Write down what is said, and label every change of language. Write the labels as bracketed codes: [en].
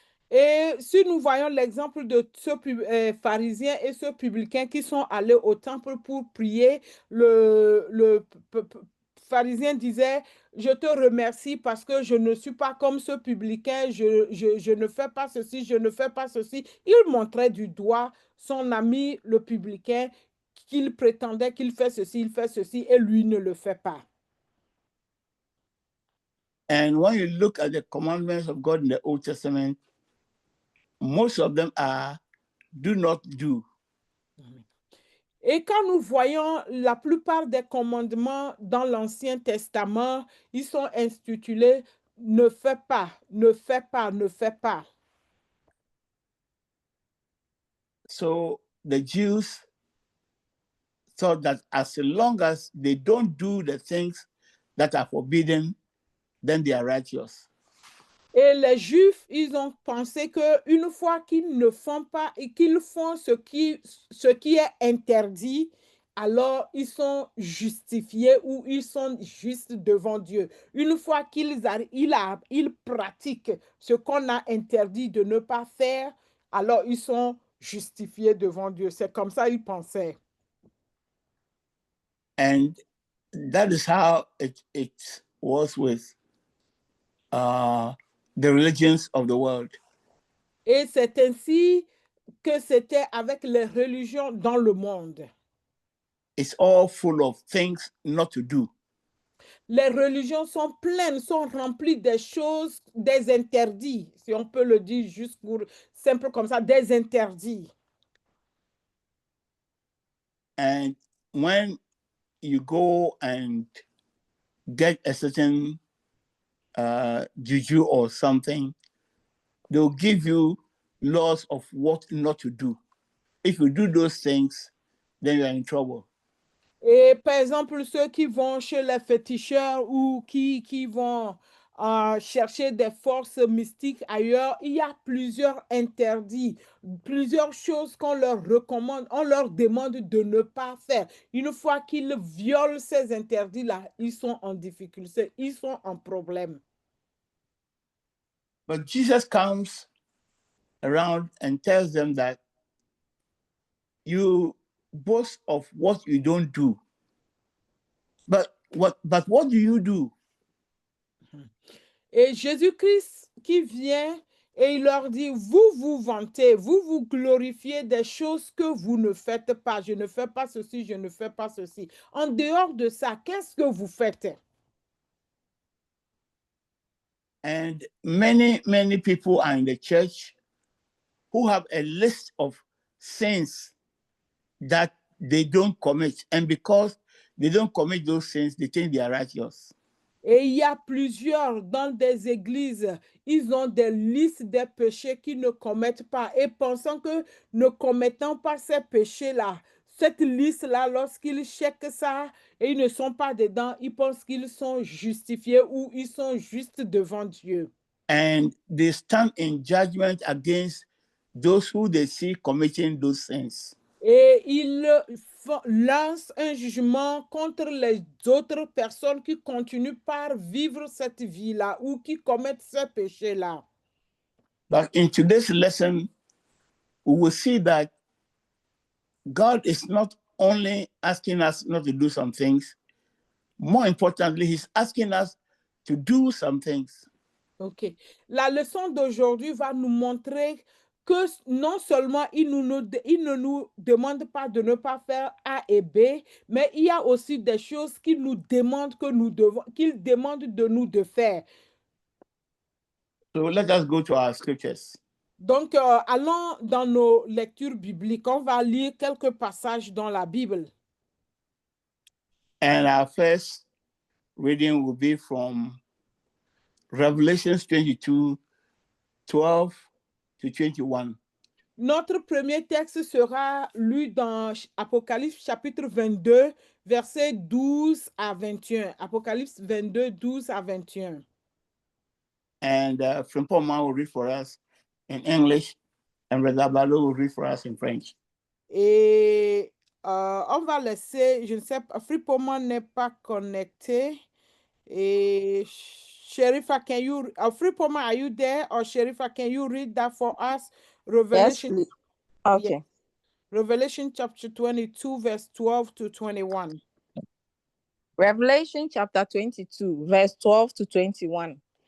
[fr] Et si nous voyons l'exemple de ce pharisien et ce publicain qui sont allés au temple pour prier, le pharisien disait, je te remercie parce que je ne suis pas comme ce publicain, je ne fais pas ceci, je ne fais pas ceci. Il montrait du doigt son ami, le publicain, qu'il prétendait qu'il fait ceci, il fait ceci, et lui ne le fait pas. [en] And when you look at the commandments of God in the Old Testament, most of them are do not do. [fr] Et quand nous voyons la plupart des commandements dans l'Ancien Testament, ils sont intitulés ne fais pas, ne fais pas, ne fais pas. [en] So the Jews thought that as long as they don't do the things that are forbidden, then they are righteous. [fr] Et les Juifs, ils ont pensé qu'une fois qu'ils ne font pas et qu'ils font ce qui est interdit, alors ils sont justifiés ou ils sont justes devant Dieu. Une fois qu'ils pratiquent ce qu'on a interdit de ne pas faire, alors ils sont justifiés devant Dieu. C'est comme ça ils pensaient. [en] And that is how it was with the religions of the world. [fr] Et c'est ainsi que c'était avec les religions dans le monde. [en] It's all full of things not to do. [fr] Les religions sont pleines, sont remplies des choses, des interdits, si on peut le dire juste pour simple comme ça, des interdits. [en] And when you go and get a certain juju or something, they'll give you laws of what not to do. If you do those things, then you're in trouble. [fr] Et par exemple, ceux qui vont chez les féticheurs ou qui vont chercher des forces mystiques ailleurs, il y a plusieurs interdits, plusieurs choses qu'on leur recommande, on leur demande de ne pas faire. Une fois qu'ils violent ces interdits-là, ils sont en difficulté, ils sont en problème. [en] But Jesus comes around and tells them that you boast of what you don't do. But what do you do? [fr] Et Jésus-Christ qui vient et il leur dit, vous vous vantez, vous vous glorifiez des choses que vous ne faites pas. Je ne fais pas ceci, je ne fais pas ceci. En dehors de ça, qu'est-ce que vous faites? [en] And many people are in the church who have a list of sins that they don't commit. And because they don't commit those sins, they think they are righteous. [fr] Et il y a plusieurs dans des églises, ils ont des listes des péchés qu'ils ne commettent pas. Et pensant que ne commettant pas ces péchés-là, cette liste-là, lorsqu'ils checkent ça et ils ne sont pas dedans, ils pensent qu'ils sont justifiés ou ils sont justes devant Dieu. [en] And they stand in judgment against those who they see committing those sins. [fr] Et ils lancent un jugement contre les autres personnes qui continuent par vivre cette vie-là ou qui commettent ces péchés-là. [en] But in today's lesson, we will see that God is not only asking us not to do some things, more importantly, He's asking us to do some things. OK. [fr] La leçon d'aujourd'hui va nous montrer que non seulement il ne nous demande pas de ne pas faire A et B, mais il y a aussi des choses qu'il nous demande qu'il demande de nous de faire. [en] So let us go to our scriptures. [fr] Donc, allons dans nos lectures bibliques. On va lire quelques passages dans la Bible. [en] And our first reading will be from Revelation 22, 12 to 21. [fr] Notre premier texte sera lu dans Apocalypse chapitre 22, versets 12 à 21. Apocalypse 22, 12 à 21. [en] And Frimpoma will read for us in English, and Redabalo will read for us in French. [fr] Et on va laisser, je ne sais pas, Frimpoma n'est pas connecté. [en] Et Sherifa, can you, Frimpoma, are you there? Or Sherifa, can you read that for us? Revelation. Yes, okay. Yeah. Revelation chapter 22, verse 12 to 21. Revelation chapter 22, verse 12 to 21.